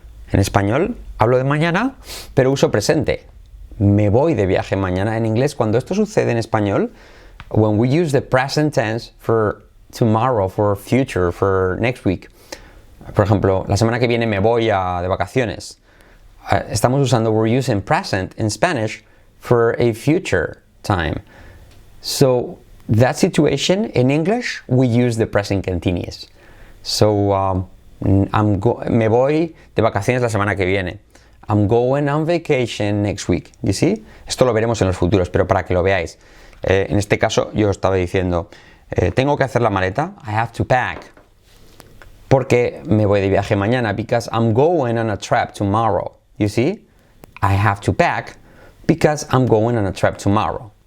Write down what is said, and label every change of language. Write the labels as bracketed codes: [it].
[es] En español hablo de mañana, pero uso presente. Me voy de viaje mañana. En inglés, cuando esto sucede en español, [en] when we use the present tense for tomorrow, for future, for next week. [es] Por ejemplo, la semana que viene me voy de vacaciones. [en] We're using present in Spanish for a future time. So, that situation, in English, we use the present continuous. [es] So, me voy de vacaciones la semana que viene. [en] I'm going on vacation next week. You see? [es] Esto lo veremos en los futuros, pero para que lo veáis. En este caso, yo estaba diciendo, tengo que hacer la maleta. [en] I have to pack. [es] Porque me voy de viaje mañana. [en] Because I'm going on a trip tomorrow. You see? I have to pack because I'm going on a trip tomorrow.